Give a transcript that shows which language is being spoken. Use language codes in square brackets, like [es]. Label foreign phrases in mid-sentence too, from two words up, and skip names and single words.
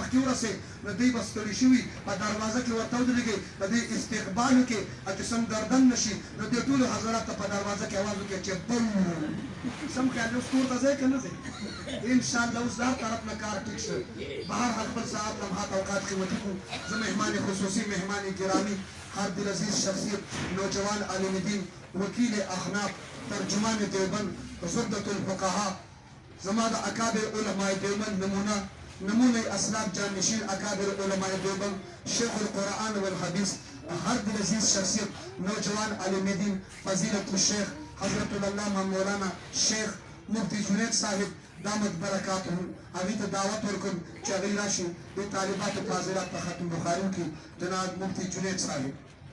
[ps] مخکې ورسئ نو دوی به ستړي شوي په دروازه کې ورته ودرېږئ د دې استقبال وکړئ او چې سم ګردن نه شي نو دې ټولو حضرات ته په دروازه کې اواز وکړئ چې بو سم خیال اوس کور ته ځئ که نه ځئ انشاءالله اوس د هر طرف نه کار ټیک شو بهر حال خپل ساعت لمحات اوقات قیمتي کو زه [ur] مهمان خصوصي مهمان گرامی هر دلعزیز شخصیت نوجوان عالم دین وکیل [ps] احناف ترجمان دیوبند زبدة الفقهاء زما د اکابر علماء دیوبند نمونه اسلاف جانشین اکابر علماء دیوبند شیخ القرآن والحدیث هر دلعزیز شخصیت نوجوان عالم دین فضیلت الشیخ حضرت العلامہ مولانا شیخ مفتی جنید صاحب دامت برکاتهم هغوی ته دعوت ورکړم چې هغوی راشي د طالباتو فاضلات په ختم بخاري کې جناب مفتی جنید صاحب